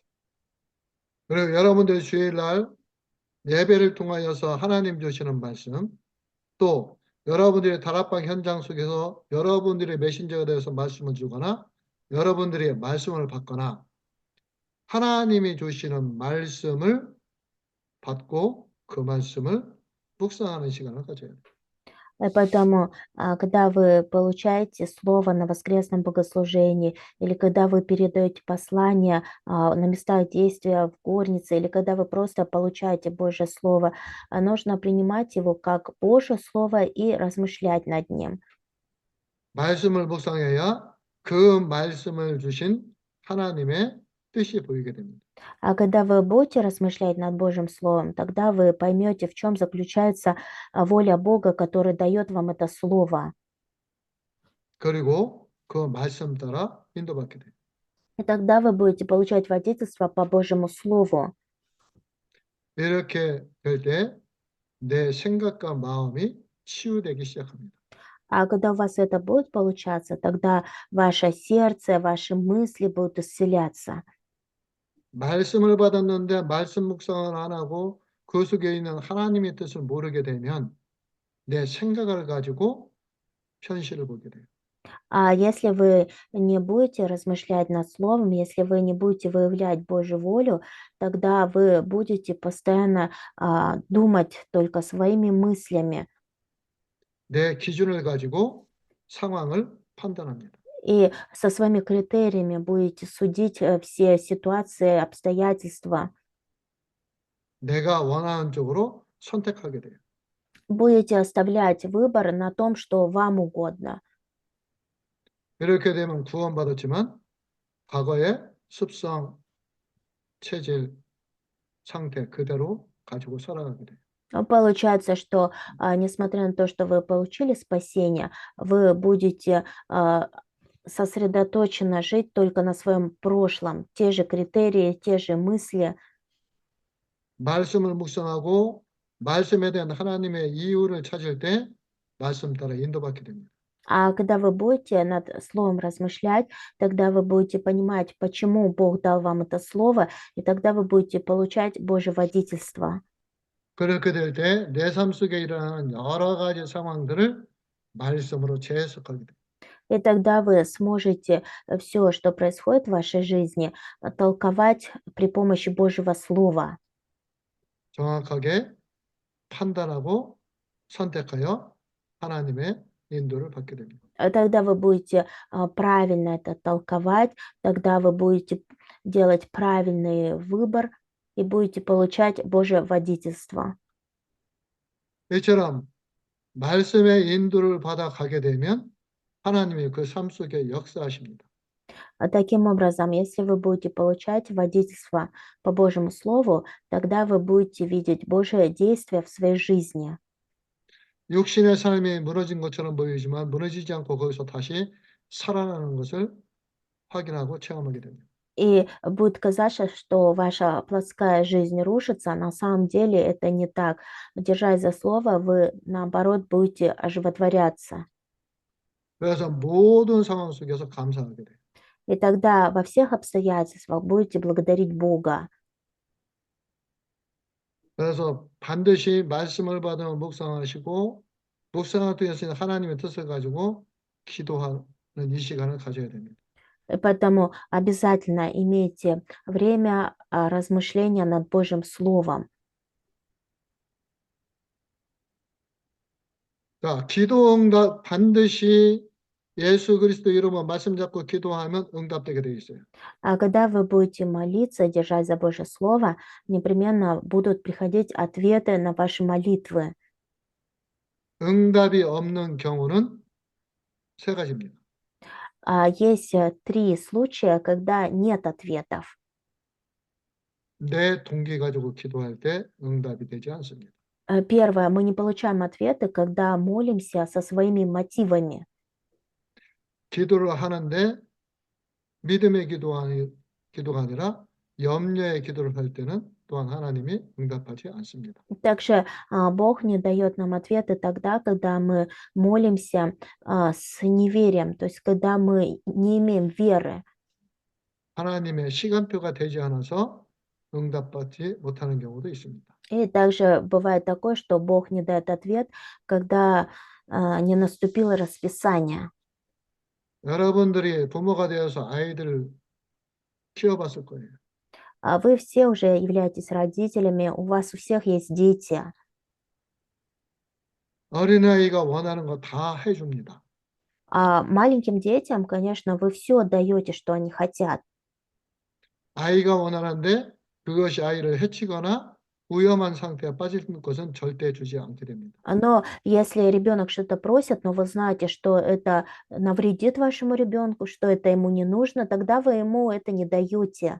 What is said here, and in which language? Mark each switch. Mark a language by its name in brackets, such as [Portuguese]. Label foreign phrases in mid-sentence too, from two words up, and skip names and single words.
[Korean] 그리고 여러분들 주일날 예배를 통하여서 하나님 주시는 말씀, 또 여러분들의 다락방 현장 속에서 여러분들의 메신저가 되어서 말씀을 주거나 여러분들의 말씀을 받거나 하나님이 주시는 말씀을 받고 그 말씀을 묵상하는 시간을 가져야 돼요. [Russian] И поэтому, когда вы получаете слово на воскресном богослужении, или когда вы передаете послание на местах действия в горнице, или когда вы просто получаете Божье слово, нужно принимать его как Божье слово и размышлять над ним. [Korean] 말씀을 묵상해야 그 말씀을 주신 하나님의 뜻이 보이게 됩니다. [Russian] А когда вы будете размышлять над Божьим словом, тогда вы поймете, в чем заключается воля Бога, который дает вам это слово. [Korean] 그리고 그 말씀 따라 인도받게 돼요. [Russian] И тогда вы будете получать водительство по Божьему слову. [Korean] 이렇게 될 때 내 생각과 마음이 치유되기 시작합니다. [Russian] А когда у вас это будет получаться, тогда ваше сердце, ваши мысли будут исцеляться. [Korean] 말씀을 받았는데 말씀 묵상을 안 하고 그 속에 있는 하나님의 뜻을 모르게 되면 내 생각을 가지고 현실을 보게 돼요. [Russian] А если вы не будете размышлять над словом, если вы не будете выявлять Божью волю, тогда вы будете постоянно думать только своими мыслями [Korean] 내 기준을 가지고 상황을 판단합니다. [Russian] и со своими критериями будете судить все ситуации, обстоятельства, [Korean] 내가 원하는 쪽으로 선택하게 돼요. [Russian] будете оставлять выбор на том, что вам угодно. [Korean] 이렇게 되면 구원받았지만 과거의 습성, 체질, 상태 그대로 가지고 살아가게 돼요. [Russian] Получается, что, несмотря на то, что вы получили спасение, вы будете сосредоточенно жить только на своем прошлом, те же критерии, те же мысли. [Korean] 말씀을 묵상하고 말씀에 대한 하나님의 이유를 찾을 때 말씀 따라 인도받게 됩니다. [Russian] А когда вы будете над словом размышлять, тогда вы будете понимать, почему Бог дал вам это слово, и тогда вы будете получать Божье водительство. [Korean] 그렇게 될 때 내 삶 속에 일어나는 여러 가지 상황들을 말씀으로 재해석하게 됩니다. [Russian] И тогда вы сможете все, что происходит в вашей жизни, толковать при помощи Божьего слова. [Korean] 정확하게 판단하고 선택하여 하나님의 인도를 받게 됩니다. [Russian] Тогда вы будете правильно это толковать, тогда вы будете делать правильный выбор и будете получать Божье водительство. [Korean] 이처럼 말씀의 인도를 받아 가게 되면 하나님이 그 삶 속에 역사하십니다. [Russian] Таким образом, если вы будете получать водительство по Божьему Слову, тогда вы будете видеть Божие действие в своей жизни. [Korean] 육신의 삶이 무너진 것처럼 보이지만 무너지지 않고 거기서 다시 살아나는 것을 확인하고 체험하게 됩니다. [Russian] И будет казаться, что ваша плотская жизнь рушится, а на самом деле это не так. Держась за Слово, вы, наоборот, будете оживотворяться. [Korean] 그래서 모든 상황 속에서 감사하게 돼요. [Russian] И тогда во всех обстоятельствах будете благодарить Бога. [Korean] 그래서 반드시 말씀을 받아 묵상하시고 묵상을 통해서 하나님의 뜻을 가지고 기도하는 이 시간을 가져야 됩니다. [Russian] И поэтому обязательно имейте время размышления над Божьим Словом. [Korean] 자, 기도 응답 반드시 예수 그리스도 이름으로 말씀 잡고 기도하면 응답되게 되어 있어요. [Russian] А когда вы будете молиться, держать за Божье Слово, непременно будут приходить ответы на ваши молитвы. [Korean] 응답이 없는 경우는 세 가지입니다. [Russian] Есть 3 случая, когда нет ответов. [Korean] 내 동기 가지고 기도할 때 응답이 되지 않습니다. [Russian] Первое, мы не получаем ответы, когда молимся со своими мотивами. [Korean] 기도를 하는데 믿음의 기도가 아니라 염려의 기도를 할 때는 또한 하나님이 응답하지 않습니다. [Russian] Также Бог не дает нам ответы тогда, когда мы молимся с неверием, то есть когда мы не имеем веры. [Korean] 하나님의 시간표가 되지 않아서 응답받지 못하는 경우도 있습니다. [Russian] И также бывает такое, что Бог не дает ответ, когда не наступило расписание. [Korean] 여러분들이 부모가 되어서 아이들을 키워봤을 거예요. [Russian] Вы все уже являетесь родителями, у вас у всех есть дети. [Korean] 어린아이가 원하는 거 다 해줍니다. [Russian] А маленьким детям, конечно, вы все даете, что они хотят. [Korean] 아이가 원하는데 그것이 아이를 해치거나 위험한 상태에 빠질 것은 절대 주지 않게 됩니다. [Russian] Но если ребенок что-то просит, но вы знаете, что это навредит вашему ребенку, что это ему не нужно, тогда вы ему это не даете.